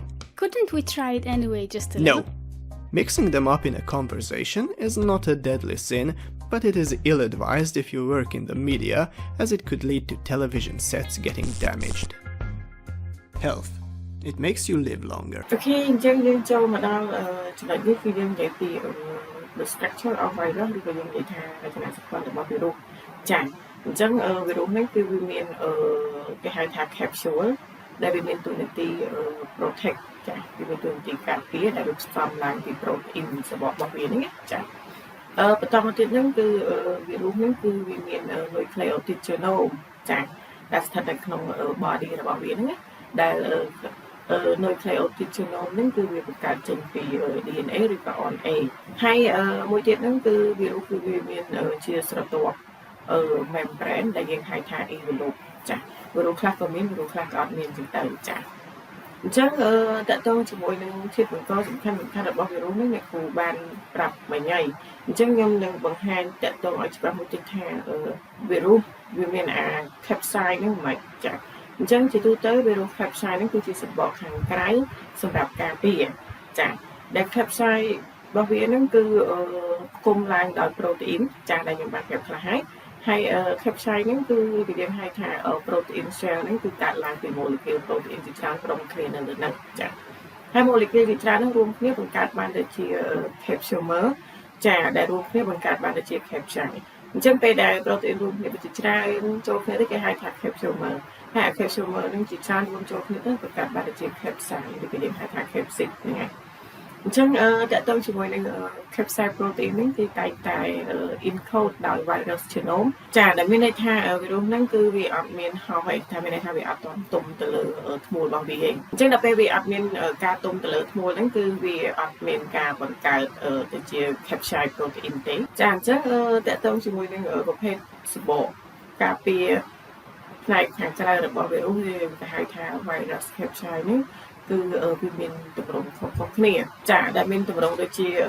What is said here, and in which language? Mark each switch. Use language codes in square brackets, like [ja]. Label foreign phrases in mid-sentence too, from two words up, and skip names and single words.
[en] Couldn't we try it anyway, just a little? No. Mixing them up in a conversation is not a deadly sin, but it is ill-advised if you work in the media, as it could lead to television sets getting damaged. Health. It makes you live longer. [km] Okay, អញ្ចឹងយើងចូលមកដល់ចំណុចនេះគឺយើងនិយាយពី [en] the structure of virus [km] ឬក៏យើងនិយាយថារចនាសម្ព័ន្ធរបស់វីរុសចា៎ អញ្ចឹងវីរុសនេះគឺវាមានគេហៅថា capsule ដែលវាមានតួនាទី protect ចា៎វាមានតួនាទីការពារដែលវាផ្សំឡើងពី protein របស់វាហ្នឹងចា៎បន្តមកទៀតហ្នឹងគឺវីរុសហ្នឹងគឺវាមាន [en] nucleotide genome [km] ចា៎ដែលស្ថិតនៅក្នុង body របស់វាហ្នឹងដែល [en] nucleotide genome [km] ហ្នឹងគឺវាបង្កើតចេញពី DNA ឬក៏ RNA ហើយមួយទៀតហ្នឹងគឺវីរុសគឺវាមានជាស្រទាប់ membrane ដែលយើងហៅថា envelope ចា៎វីរុសខ្លះក៏មានវីរុសខ្លះក៏អត់មានចឹងទៅចា៎អញ្ចឹងតកតងជាមួយនឹងធាតុបង្កសំខាន់របស់វីរុសនេះអ្នកគ្រូបានប្រាប់មិញហើយអញ្ចឹងខ្ញុំនឹងបង្ហាញតកតងឲ្យច្បាស់មួយទៀតថាវីរុសវាមានអា capsid ហ្នឹងមិនចា៎អញ្ចឹងជាទូទៅវីរុស capsid ហ្នឹងគឺជាសម្បកខាងក្រៅសម្រាប់ការពារចា៎ដែល capsid របស់វាហ្នឹងគឺគុំឡើងដោយ protein ចា៎ដែលខ្ញុំបានប្រាប់ខ្លះហើយ capsid ហ្នឹងគឺយើងហៅថា [en] protein shell [km] ហ្នឹងគឺកើតឡើងពី [en] molecule protein [km] ជាច្រើនក្រុមគ្នានៅលើហ្នឹងចា៎ហើយ molecule ជាច្រើនហ្នឹងរួមគ្នាបង្កើតបានទៅជា capsomer ចា៎ដែលរួមគ្នាបង្កើតបានទៅជា capsid អញ្ចឹងពេលដែល protein រួមគ្នាជាច្រើនចូលគ្នាទៅគេហៅថា capsomer ហើយ capsomer ហ្នឹងជាច្រើនរួមចូល គ្នាទៅបង្កើតបានទៅជា capsid ឬក៏យើងហៅថា capsid ហ្នឹងហើយអញ្ចឹងតកតងជាមួយនឹង [en] capsid protein [km] នេះគឺតែងតែ encode ដោយ virus genome ចា៎ដែលមានន័យថាវីរុសហ្នឹងគឺវាអត់មានហោះហើយថាមានន័យថាវាអត់ទាន់ទុំទៅលើធ្មូលរបស់វាឯងអញ្ចឹងដល់ពេលវាអត់មានការទុំទៅលើធ្មូលហ្នឹងគឺវាអត់មានការបង្កើតទៅជា [en] capsid protein [km] ទេចា៎អញ្ចឹងតកតងជាមួយនឹងប្រភេទសម្បកការពារផ្នែកខាងក្រៅរបស់វីរុសយើងគេហៅថា [en] virus capsid [km] នេះគឺវាមានទម្រង់ខុសៗគ្នាចាដែលមានទម្រង់ដូចជា